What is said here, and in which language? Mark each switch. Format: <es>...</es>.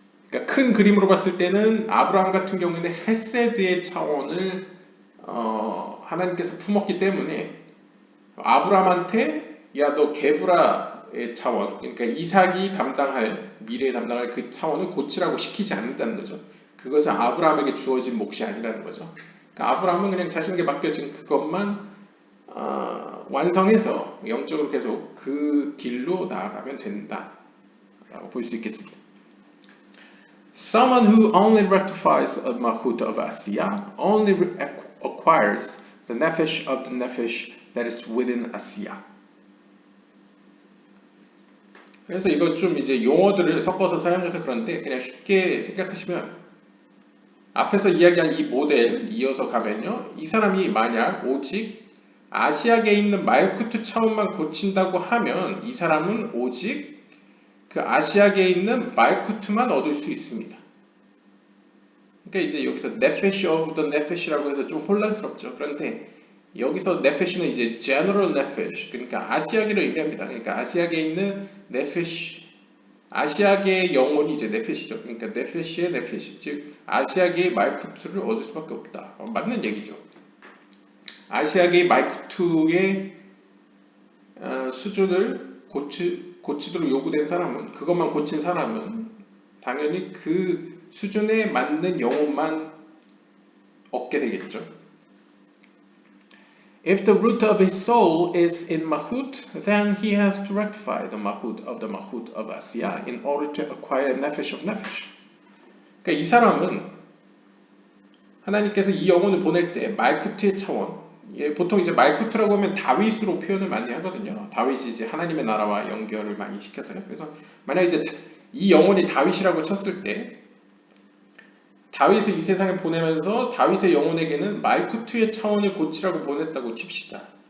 <ko>그러니까 큰 그림으로 봤을 때는 아브라함 같은 경우에는 헤세드의 차원을 하나님께서 품었기 때문에 아브라함한테 야 너 게브라의 차원 그러니까 이삭이 담당할 미래에 담당할 그 차원을 고치라고 시키지 않는다는 거죠. 그것은 아브라함에게 주어진 몫이 아니라는 거죠. 그러니까 아브라함은 그냥 자신에게 맡겨진 그것만 완성해서 영적으로 계속 그 길로 나아가면 된다라고 볼 수 있겠습니다.</ko> <en>Someone who only rectifies a mahut of Asiya only acquires the nefesh of the nefesh that is within Asiya.</en> <ko>그래서 이거 좀 이제 용어들을 섞어서 사용해서 그런데 그냥 쉽게 생각하시면 앞에서 이야기한 이 모델 이어서 가면요. 이 사람이 만약 오직 아시아계에 있는 말쿠트 차원만 고친다고 하면 이 사람은 오직 그 아시아계에 있는 말쿠트만 얻을 수 있습니다. 그러니까 이제 여기서 네페시 오브 더 네페시라고 해서 좀 혼란스럽죠. 그런데 여기서 네페시는 이제 general 네페시 그러니까 아시아계를 의미합니다. 그러니까 아시아계에 있는 네페시 아시아계의 영혼이 이제 네페시죠. 그러니까 네페시의 네페시 즉 아시아계의 말쿠트를 얻을 수밖에 없다. 맞는 얘기죠. 아시아계의 말쿠트의 수준을 고치도록 요구된 사람은 그것만 고친 사람은 당연히 그 수준에 맞는 영혼만 얻게 되겠죠.</ko> <en>If the root of his soul is in Mahut, then he has to rectify the Mahut of Asiya in order to acquire Nefesh of Nefesh.</en> <ko>그러니까 이 사람은 하나님께서 이 영혼을 보낼 때 말쿠트의 차원, 보통 이제 말쿠트라고 하면 다윗으로 표현을 많이 하거든요. 다윗이 이제 하나님의 나라와 연결을 많이 시켜서요. 그래서 만약 이제 이 영혼이 다윗이라고 쳤을 때 다윗을 이 세상에 보내면서 다윗의 영혼에게는 말쿠트의 차원을 고치라고 보냈다고 칩시다.</ko>